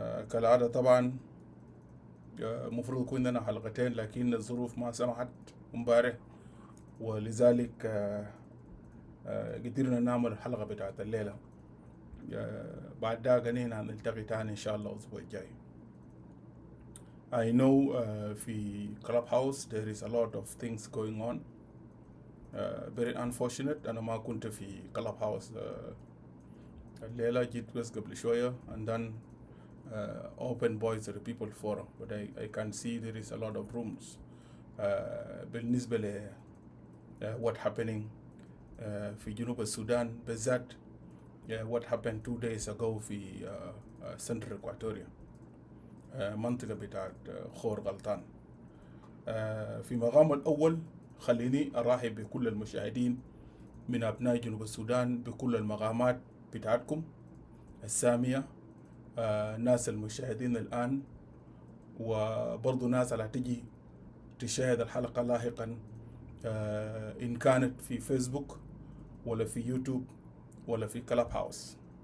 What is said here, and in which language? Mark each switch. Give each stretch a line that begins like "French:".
Arabic: كالعادة طبعا مفروض يكون لنا حلقتين، لكن الظروف ما سمحت امبارح، ولذلك قدرنا نعمل الحلقة بتاعت الليلة. بعد ده قنينا نلتقي تاني إن شاء الله الأسبوع الجاي.
English: I know في Clubhouse there is a lot of things going on. Very unfortunate.
Arabic: أنا ما كنت في Clubhouse الليلة، جيت بس قبل شوية
English: and then open voice to the people forum, but I can see there is a lot of rooms
Arabic: بالنسبة ل
English: what happening
Arabic: في جنوب السودان بالذات.
English: what happened 2 days ago في Central Equatoria،
Arabic: منطقة بتاعت خور غلطان. في مقام الأول خليني أرحب بكل المشاهدين من أبناء جنوب السودان بكل المقامات بتاعتكم السامية، ناس المشاهدين الآن، وبرضو ناس اللي تجي تشاهد الحلقة لاحقا إن كانت في فيسبوك ولا في يوتيوب ولا في كلاب هاوس.